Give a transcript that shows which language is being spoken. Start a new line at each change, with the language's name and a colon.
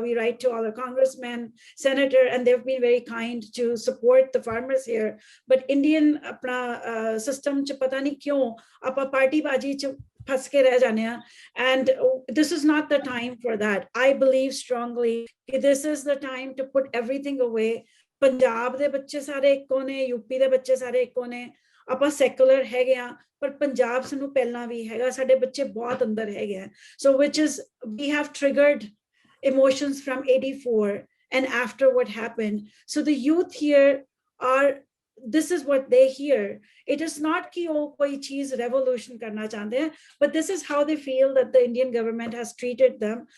English: We write to all the congressmen, senator, and they've been very kind to support the farmers here. But Indian system
Punjabi: ch pata nahi kyon apa party baji ch phas ke reh jane hain.
English: And this is not the time for that. I believe strongly this is the time to put everything away.
Punjabi: Punjab दे बच्चे सारे इक्को ने, UP दे बच्चे सारे इक्को ने, ਆਪਾਂ secular ਹੈਗੇ ਆ, ਪਰ ਪੰਜਾਬ ਸਾਨੂੰ ਪਹਿਲਾਂ ਵੀ ਹੈਗਾ, ਸਾਡੇ ਬੱਚੇ ਬਹੁਤ ਅੰਦਰ ਹੈਗੇ ਆ.
English: So which is, we have triggered emotions from 84 and after what happened. So the youth here are, this is what they hear. It is not
Hindi: कि वो कोई चीज revolution करना चाहते हैं,
English: but this is how they feel that the Indian government has treated them.